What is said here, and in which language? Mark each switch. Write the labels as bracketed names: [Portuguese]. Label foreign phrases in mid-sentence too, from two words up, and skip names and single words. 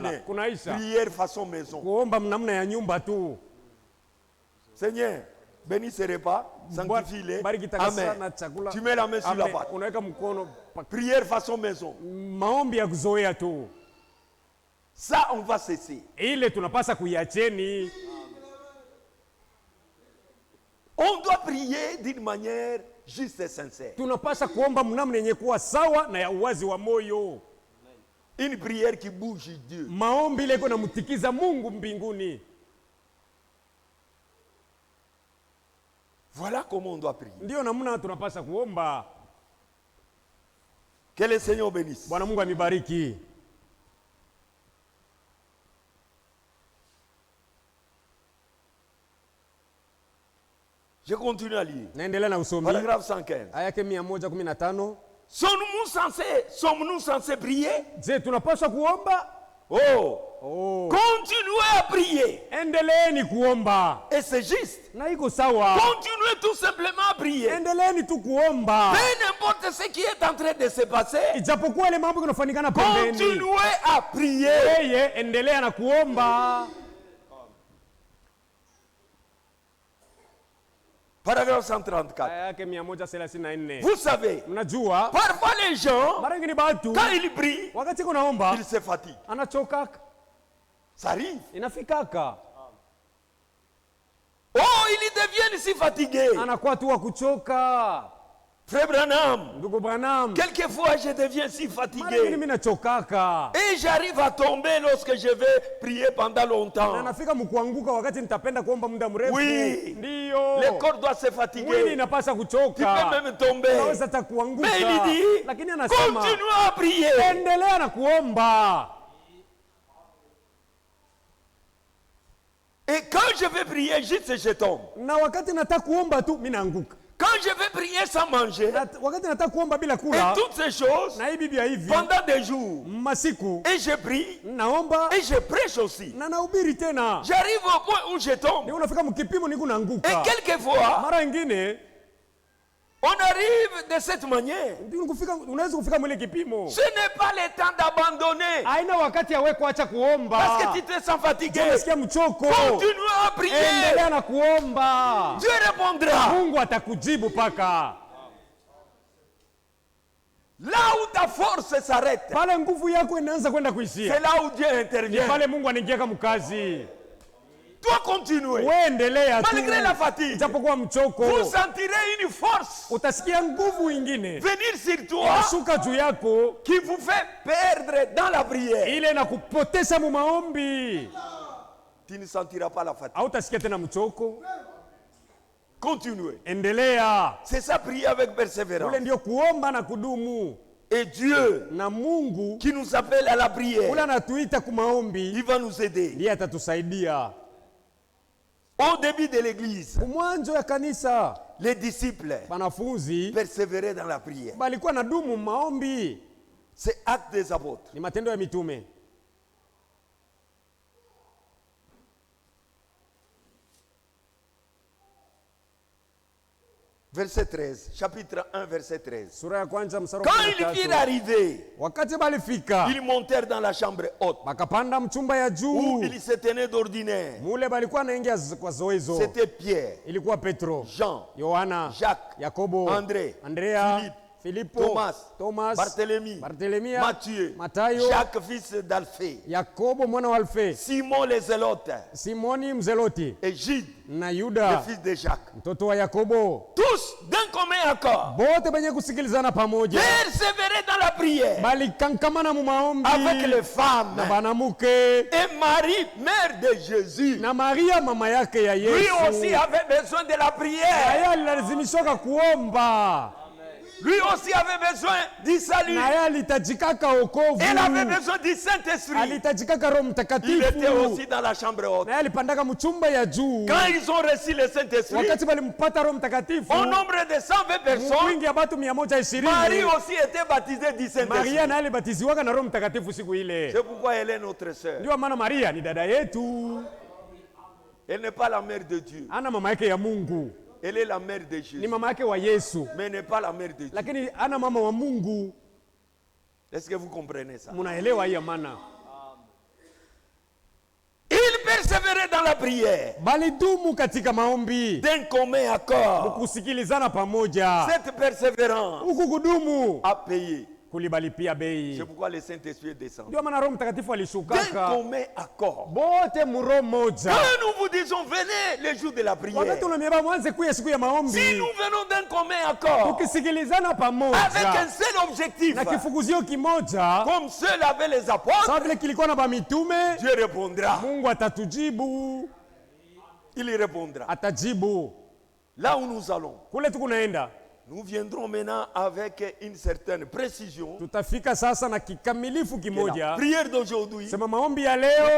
[French] Terminé. [Swahili] Kunaisha. [French] Prière façon maison. [Swahili] Kuomba namna ya nyumba tu. [French] Seigneur, bénis ce repas, sanctifie-les. [Swahili] Bariki takasa Amen. na chakula. [French] Tu mets la main sur la Amen. pâte. [Swahili] Unaweka mkono [French] Prière façon maison. [Swahili] maombi ya kuzoea tu. [French] Ça, on va cesser. [Swahili] Ile tunapasa kuiacheni. [French] On doit prier d'une manière juste et sincère. [Swahili] Tunapasa kuomba mnamna yenye kuwa sawa na ya uwazi wa moyo. [French] Une prière qui bouge Dieu. [Swahili] Maombi ile iko namtikiza Mungu mbinguni. [French] Voilà comment on doit prier. [Swahili] Ndio namna tunapasa kuomba. [French] Que le Seigneur bénisse. [Swahili] Bwana Mungu amibariki. [French] Je continue à lire. [Swahili] Naendelea na usomi. [French] Paragraphe 115. [Swahili] Aya yake 115. [French] Sommes-nous censés prier? [Swahili] Je, tunapaswa kuomba? [French] Oh. Continuez à prier. [Swahili] Endeleeni kuomba. [French] Et c'est juste. [Swahili] Na iko sawa. [French] Continuez tout simplement à prier. [Swahili] Endeleeni tu kuomba. [French] Peu n'importe ce qui est en train de se passer. [Swahili] Ijapokuwa ile mambo yanafanyikana pembeni. [French] Continuez à prier. [Swahili] Yeye endelea na kuomba. [French] Paragraphe 134. [Swahili] Aya yake 134. [French] Vous savez, [Swahili] Mnajua [French] parfois les gens, [Swahili] mara nyingi batu [French] quand ils prient, [Swahili] wakati kunaomba [French] ils se fatiguent. [Swahili] anachokaka. [French] Ça arrive. [Swahili] Inafikaka. [French] Oh, ils deviennent si fatigués. [Swahili] Anakuwa tu wa kuchoka. [French] Frère Branham, [Swahili] Ndugu Branham, [French] quelquefois je deviens si [Swahili] mara nyingi [French] fatigué. [Swahili] mimi nachokaka. [French] Et j'arrive à tomber lorsque je vais prier pendant [Swahili] Na [French] longtemps. [Swahili] nafika mkuanguka wakati nitapenda kuomba muda mrefu. [French] Oui. [Swahili] Ndio. [French] Le corps doit se [Swahili] Mwili [French] fatiguer. [Swahili] inapasa [French] Tu [Swahili] kuchoka. [French] peux même tomber. [Swahili] Unaweza hata kuanguka. [French] Mais il dit, [Swahili] Lakini anasema [French] continuez à prier. [Swahili] endelea na kuomba. [French] Et quand je vais prier, juste je tombe. [Swahili] Na wakati nataka kuomba tu mimi naanguka. [French] Quand je vais prier sans manger, [Swahili] Wakati nataka kuomba bila [French] et [Swahili] kula, [French] toutes ces choses, [Swahili] na hii Biblia hivi [French] pendant des jours, [Swahili] masiku [French] et je prie, [Swahili] naomba [French] et je prêche aussi. [Swahili] na nahubiri tena. [French] J'arrive au point où je [Swahili] Ni [French] tombe. [Swahili] unafika mkipimo niko [French] Et [Swahili] naanguka. [French] quelquefois, [Swahili] Mara nyingine [French] on arrive de cette manière. [Swahili] unaweza kufika mwile kipimo. [French] Ce n'est pas le temps d'abandonner. [Swahili] Haina wakati ya wewe kuacha kuomba. [French] Parce que tu te sens fatigué. [Swahili] Unasikia mchoko. [French] Continue à prier. [Swahili] Endelea na kuomba. [French] Dieu répondra. [Swahili] Mungu atakujibu paka. [French] Là où ta force s'arrête, [Swahili] Pale nguvu yako inaanza kwenda kuishia. [French] c'est là où Dieu [Swahili] Ni [French] intervient. [Swahili] pale Mungu anaingia kama mkazi. [French] Toi continuer. [Swahili] Wewe endelea tu. [French] Malgré la fatigue, [Swahili] Japokuwa mchoko. [French] vous sentirez une force [Swahili] Utasikia nguvu ingine. [French] venir sur toi [Swahili] Inashuka juu yako. [French] qui vous fait perdre dans la prière. [Swahili] Ile na kupoteza mu maombi. [French] Tu ne sentiras pas la fatigue. [Swahili] Hautasikia tena mchoko. [French] Continuez. [Swahili] Endelea. [French] C'est ça, prier avec persévérance. [Swahili] Ule ndio kuomba na kudumu. [French] Et Dieu, [Swahili] Na Mungu [French] qui nous appelle à la prière, [Swahili] ule anatuita kumaombi, [French] il va nous aider. [Swahili] ndiye atatusaidia. [French] Au début de l'église, [Swahili] Mwanzo ya kanisa, [French] les disciples [Swahili] wanafunzi [French] persévéraient dans la prière. [Swahili] balikuwa na dumu maombi. [French] C'est Actes des Apôtres. [Swahili] Ni Matendo ya Mitume. [French] Verset 13, chapitre 1, verset 13. [Swahili] Sura ya kwanza mstari [French] Quand [Swahili] wa [French] ils [Swahili] 13. [French] virent arriver, [Swahili] Wakati balifika, [French] ils montèrent dans la chambre haute [Swahili] bakapanda mchumba ya [French] où [Swahili] juu. [French] ils se tenaient d'ordinaire. [Swahili] Mule balikuwa naingia kwa zoezo. [French] C'était Pierre, [Swahili] Ilikuwa Petro, [French] Jean, [Swahili] Yohana, [French] Jacques, [Swahili] Yakobo, [French] André, [Swahili] Andrea, [French] Philippe, [Swahili] Filipo, Thomas, [French] Barthélemy, Matthieu, [Swahili] Matayo, [French] Jacques fils d'Alphée, [Swahili] Yakobo mwana wa Alfe, [French] Simon les Zélotes [Swahili] Simoni mzeloti [French] et Jude, [Swahili] na [French] le [Swahili] Yuda [French] fils de Jacques. [Swahili] mtoto wa Yakobo, [French] Tous d'un commun accord. [Swahili] bote benye kusikilizana pamoja, [French] Persévérer dans la prière [Swahili] bali kankamana mu maombi [French] avec les femmes. [Swahili] na banamuke [French] Et Marie, mère de Jésus, [Swahili] na Maria mama yake ya [French] lui [Swahili] Yesu. [French] aussi avait besoin de la prière. [Swahili] Naye alilazimishwa kuomba, [French] Lui aussi avait besoin du salut. [Swahili] naye alitajikaka wokovu, [French] Il avait besoin du Saint-Esprit. [Swahili] alitajikaka Roho [French] Il [Swahili] Mtakatifu, [French] était aussi dans la chambre haute. [Swahili] naye alipandaka mchumba ya juu. [French] Quand ils ont reçu le Saint-Esprit, [Swahili] Wakati balimpata Roho Mtakatifu, [French] au nombre de 120 personnes, [Swahili] wingi ya batu 120, [French] Marie aussi était baptisée du Saint-Esprit. [Swahili] Maria naye alibatiziwaka na Roho Mtakatifu siku ile. [French] C'est pourquoi elle est notre sœur. [Swahili] Ndio maana Maria ni dada yetu, [French] Elle n'est pas la mère de Dieu. [Swahili] ana mama yake ya Mungu, [French] Elle est la mère de [Swahili] ni [French] Jésus. [Swahili] mama yake wa Yesu, [French] Mais elle n'est pas la mère de Dieu. [Swahili] lakini ana mama wa Mungu. [French] Est-ce que vous comprenez ça? [Swahili] Munaelewa hii maana? [French] Il persévérait dans la prière. [Swahili] Balidumu katika maombi, [French] D'un commun accord. [Swahili] kusikilizana pamoja. [French] Cette persévérance [Swahili] Huku kudumu [French] a payé. [Swahili] kulibalipia bei. [French] C'est pourquoi le Saint-Esprit descend. [Swahili] Ndio maana Roho Mtakatifu [French] D'un [Swahili] alishukaka [French] commun accord. [Swahili] bote muro moja. [French] Quand nous vous disons venez le jour de la prière, [Swahili] Wakati unamiaba mwanze kuya siku ya [French] si [Swahili] maombi, [French] nous venons d'un commun accord, [Swahili] tukisikilizana [French] avec un [Swahili] pamoja [French] seul objectif, [Swahili] na kifuguzio kimoja, [French] comme ceux avec les apôtres, [Swahili] sawa vile kilikuwa na bamitume, [French] Dieu répondra. [Swahili] Mungu atatujibu, [French] Il y répondra. [Swahili] atajibu. [French] Là où nous allons, [Swahili] Kule tukunaenda [French] nous viendrons maintenant avec une certaine précision. [Swahili] tutafika sasa na kikamilifu [French] Que la [Swahili] kimoja. [French] prière d'aujourd'hui, [Swahili] Sema maombi ya leo,